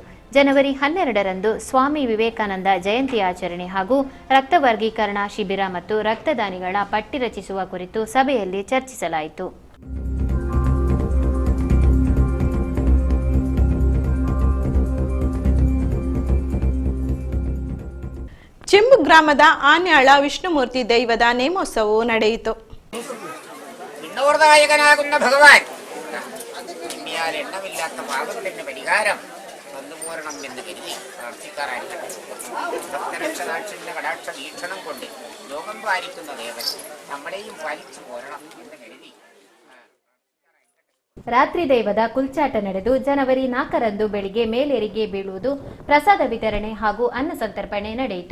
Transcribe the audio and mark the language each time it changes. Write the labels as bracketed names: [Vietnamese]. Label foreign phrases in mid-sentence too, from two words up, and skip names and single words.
[Kannada] ಜನವರಿ 12ರಂದು ಸ್ವಾಮಿ ವಿವೇಕಾನಂದ ಜಯಂತಿ ಆಚರಣೆ ಹಾಗೂ ರಕ್ತ ವರ್ಗೀಕರಣ ಶಿಬಿರ ಮತ್ತು ರಕ್ತದಾನಿಗಳ ಪಟ್ಟಿ ರಚಿಸುವ ಕುರಿತು ಸಭೆಯಲ್ಲಿ ಚರ್ಚಿಸಲಾಯಿತು. ಚೆಂಬು ಗ್ರಾಮದ ಆನ್ಯಾಳ ವಿಷ್ಣುಮೂರ್ತಿ ದೈವದ ನೇಮೋತ್ಸವವು ನಡೆಯಿತು. [Malayalam] വിണ്ണൂർദായകനാകുന്ന ഭഗവാൻ എണ്ണിയാൽ എണ്ണമില്ലാത്ത പാപത്തിന്റെ പരിഹാരം വന്നുപോരണം എന്ന് കരുതി പ്രാർത്ഥിക്കാറായിരിക്കട്ടെ. ഭക്തരക്ഷതാക്ഷന്റെ കടാക്ഷ വീക്ഷണം കൊണ്ട് ലോകം പാലിക്കുന്ന ദേവൻ നമ്മളെയും പാലിച്ചു പോരണം എന്ന് കരുതി [Kannada] ರಾತ್ರಿ ದೈವದ ಕುಲ್ಚಾಟ ನಡೆದು ಜನವರಿ 4ರಂದು ಬೆಳಿಗ್ಗೆ ಮೇಲೇರಿಗೆ ಬೀಳುವುದು, ಪ್ರಸಾದ ವಿತರಣೆ ಹಾಗೂ ಅನ್ನ ಸಂತರ್ಪಣೆ ನಡೆಯಿತು.